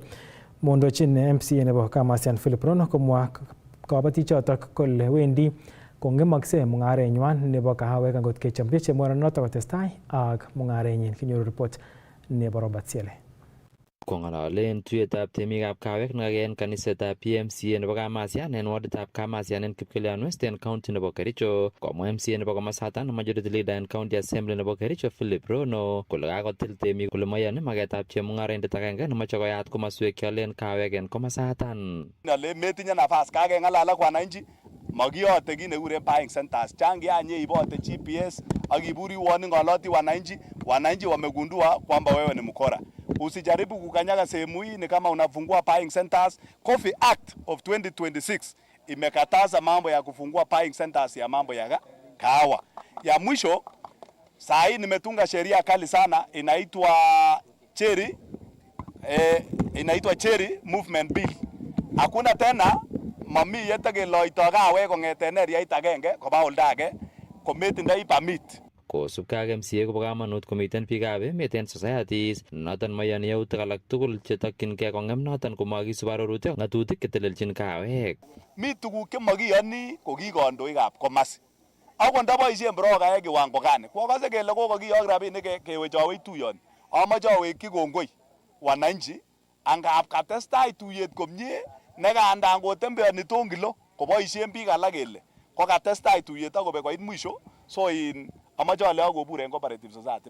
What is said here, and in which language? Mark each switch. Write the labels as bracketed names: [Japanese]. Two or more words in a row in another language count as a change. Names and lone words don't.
[Kipsigis] Mondochin MCA nebo Kamasian Philip Rono komwa kabatichotok kole wendi kongemakse mung'arenywan nebo kawek angot kechomchi chemung'aranoto kotestai ak mung'arenyin. Kinyoru report nebo Robert Siele. Kong'ololen tuyetab temikab kawek nekake en kanisetab PMCA nebo Kamasian en waditab Kamasian en Kipkelion West en county nebo Kericho, komwa MCA nebo komosaton [English] majority leader [Kipsigis] en [English] county assembly [Kipsigis] nebo Kericho Philip Rono kole kakotil temik kole moyoni maketab chemung'araindet agenge nemoche koyat komoswek cheolen kawek en komosaton. Nale metinye nafas kakeng'alal ak wananchi makiyote kit nekikuren [English] buying centers [Kipsigis] changianye ibote GPS ak iburi uone ng'oloti [Swahili] wananchi wamegundua kwamba wewe ni mkora. Usijaribu kukanyaga sehemu hii. Ni kama unafungua [English] buying centers. [Swahili] Coffee Act of 2026 imekataza mambo ya kufungua [English] buying centers [Swahili] ya mambo ya kahawa. Ya mwisho, saa hii nimetunga sheria kali sana inaitwa Cherry Movement Bill. [Kipsigis] Hakuna tena mami yetake loito kawek kong'eten eriait agenge koba olda age kometindoi permit. Kosubkei ak MCA kobo kamanut komiten biikab emet en societies noton moyoni yautik alak tugul chetokyingei kong'em noton komakisub arorutik ng'atutik chetelelchin kawek. Mi tuguk chemakiyoni ko ki kandoikab komasi. Akot ndaboisien brokaek [Swahili] kiwango gani. [Kipsigis] Kwakase kele kokakiyok rabinik kewechawech tuyoni. Amache awekyi kongoi wananchi angap katestai tuyet komie nekandan kotembeoni tongilo koboisien biik alak kele kokatestai tuyet akobek koit mwisho so amache ale akobur en [English] cooperative society.